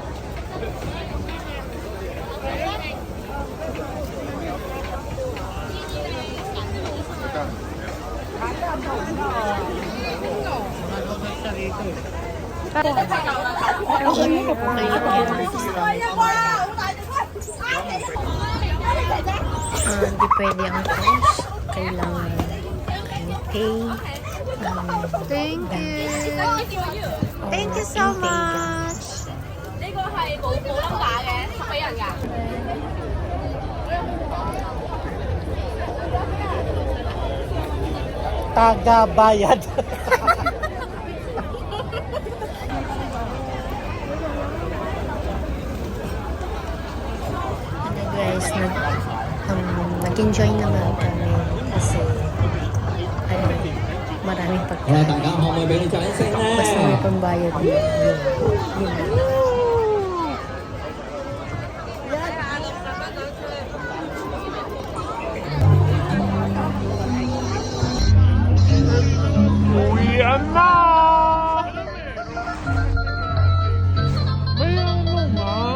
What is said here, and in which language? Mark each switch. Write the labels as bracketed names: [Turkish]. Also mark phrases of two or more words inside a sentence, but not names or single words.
[Filipino] Mag-over siya rito eh. Hindi pwede ang cash. Kailangan pay. [English] Thank you. Thank you so much. [Cantonese] 呢個係冇冧架嘅，送俾人㗎。 [Filipino] Taga-bayad. Ano guys, nag-enjoy naman kami kasi maraming [Cantonese] 好啦， [Filipino] pagkain. [Cantonese] 大家可唔可以俾你掌聲 [Filipino] Basta may 咧？ pambayad yun. Uwian na! May ano nga.